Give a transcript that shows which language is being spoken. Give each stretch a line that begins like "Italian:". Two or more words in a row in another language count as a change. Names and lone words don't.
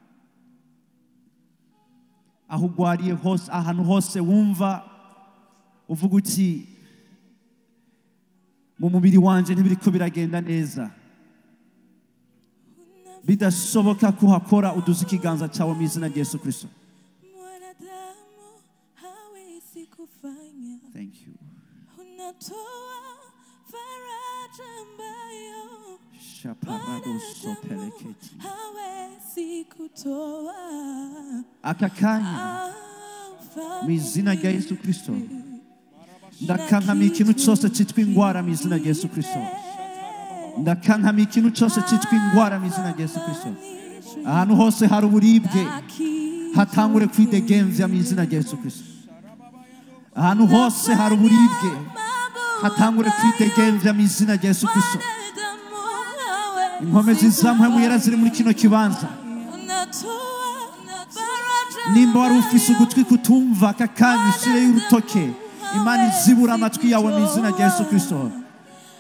Rundi: Aho ugwariye hose, ahantu hose wumva uvuga uti mu mubiri wanje ntibiriko biragenda neza, bidashoboka kuhakora, uduze ikiganza cyawe mu izina rya Yesu Kristo.
English: Thank you.
Rundi: Aka kanya mu izina rya Yesu Kristo ndakankamira ikintu cyose cyitwa indwara mu izina rya Yesu Kristo. Ndakankamira ikintu cyose cyitwa indwara mu izina rya Yesu Kristo. Ahantu hose hari uburibwe hatangure kwidegemvya mu izina rya Yesu Kristo. Ahantu hose hari uburibwe hatangure kwidegemvya mu izina rya Yesu Kristo. Inkomezi za Mpwemu Yera ziri muri kino kibanza. Nimba wari ufise ugutwi kutumva, aka kanya ushireyo urutoke, Imana izibura amatwi yawe mu izina rya Yesu Kristo.